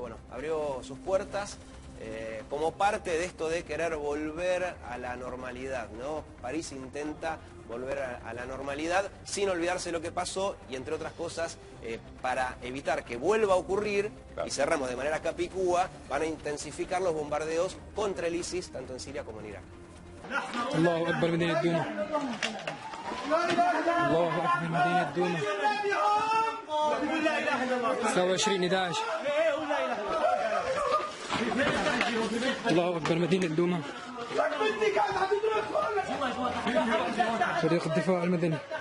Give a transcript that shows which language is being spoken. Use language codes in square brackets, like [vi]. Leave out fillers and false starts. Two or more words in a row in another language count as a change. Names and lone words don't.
[es] Bueno, abrió sus puertas como parte de esto de querer volver a la normalidad, ¿no? París intenta volver a la normalidad sin olvidarse lo que pasó y, entre otras cosas, para evitar que vuelva a ocurrir, y cerramos de manera capicúa, van a intensificar los bombardeos contra el ISIS, tanto en Siria como en Irak. [ar] الله أكبر مدينة دوما الله أكبر مدينة دوما 29/11 الله أكبر مدينة دوما فريق الدفاع المدني